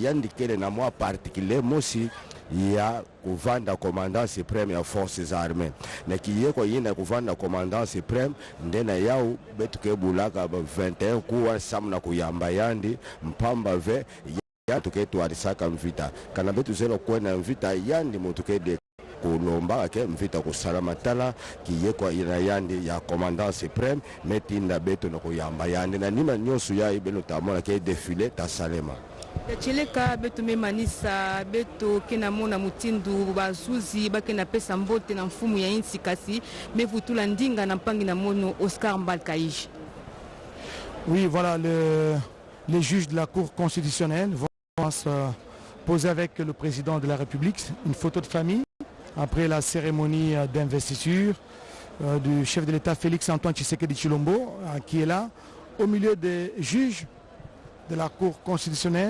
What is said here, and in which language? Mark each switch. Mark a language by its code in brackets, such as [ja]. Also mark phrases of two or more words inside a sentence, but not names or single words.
[ktu] yandi kele na mwa particulier mosi ya kuvanda [fr] commandant supreme [ktu] ya [fr] forces armées [ktu] na kiyeko yina kuvanda [fr] commandant supreme [ktu] ndena yao betu ke bulaka 21 ku wa samna kuyamba yandi mpamba ve ya tuketu alisaka mvita kana betu zero kwena mvita yandi mutukede kulomba ke mvita kusalama tala kiyekwa ina yandi ya [fr] commandant supreme [ktu] metinda betu na kuyamba yandi na nima nyosu ya ibelo tamona ke défilé ta salema yacheleka beto memanisa beto kena mona mutindu bazuzi bakena pesa mbote na mfumu ya insi kasi mevutula ndinga na mpangi na mono Oscar Mbalkaïj. [fr] Oui, voilà les juges de la Cour constitutionnelle vont se poser avec le président de la République une photo de famille après la cérémonie d'investiture du chef de l'État Félix Antoine Tshisekedi Tshilombo qui est là au milieu des juges de la Cour constitutionnelle.